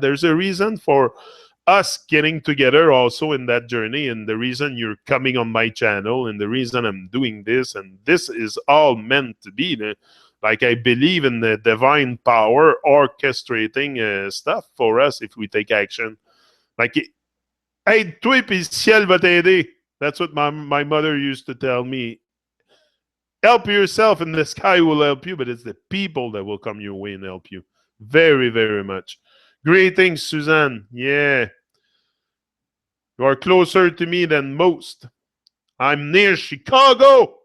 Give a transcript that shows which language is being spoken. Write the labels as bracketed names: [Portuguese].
[English] There's a reason for us getting together also in that journey, and the reason you're coming on my channel, and the reason I'm doing this, and this is all meant to be. Like, I believe in the divine power orchestrating stuff for us if we take action. [French] Like, aide-toi puis le ciel va t'aider. [English] That's what my mother used to tell me. Help yourself and the sky will help you, but it's the people that will come your way and help you. Very, very much. Greetings, Suzanne. Yeah. You are closer to me than most. I'm near Chicago.